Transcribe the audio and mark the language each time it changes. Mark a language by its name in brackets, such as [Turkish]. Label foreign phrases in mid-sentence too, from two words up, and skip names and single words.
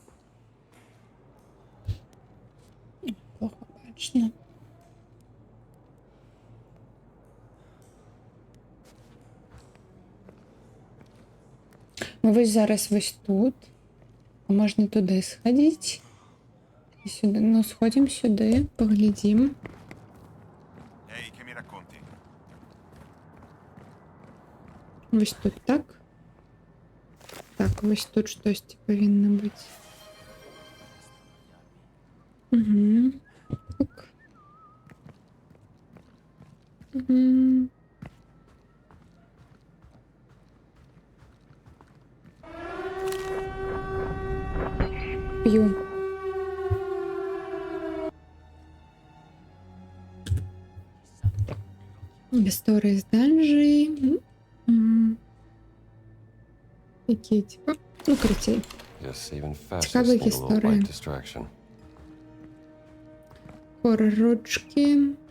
[Ukrainian] Плохо бачно. Ну, вось зараз вось тут. Можна туди сходити. І сюди. Ну, сходимо сюди, поглядім. [Italian] Ehi, che mi racconti? [Ukrainian] Ось тут так. Так, ось тут щось повинно бути. Угу. Ок. Угу. П'ю. Історії з данжей. Які, типа, ну, круті. [English] Yes, even fastest [Ukrainian] Цікаві [English] need a little [Ukrainian] історії. [English] light distraction. [Ukrainian] Хорор ручки.